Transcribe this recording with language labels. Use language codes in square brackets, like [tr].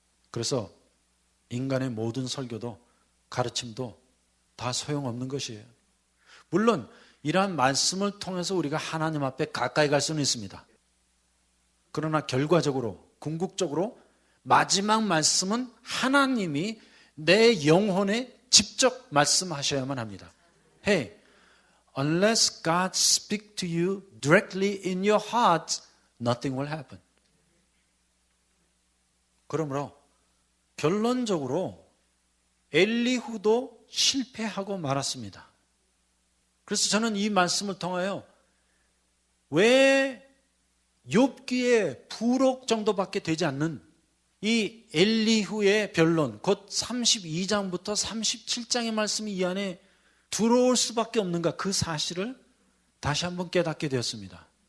[ko] 그래서 인간의 모든 설교도 가르침도 다 소용없는 것이에요. 물론 이러한 말씀을 통해서 우리가 하나님 앞에 가까이 갈 수는 있습니다. 그러나 결과적으로 궁극적으로 마지막 말씀은 하나님이 내 영혼에 직접 말씀하셔야만 합니다. [en] Hey, unless God speaks to you directly in your heart, nothing will happen. [ko] 그러므로 결론적으로 엘리후도 실패하고 말았습니다. 그래서 저는 이 말씀을 통하여 왜 욥기의 부록 정도밖에 되지 않는 이 엘리후의 변론, 곧 32장부터 37장의 말씀이 이 안에 들어올 수밖에 없는가, 그 사실을 다시 한번 깨닫게 되었습니다.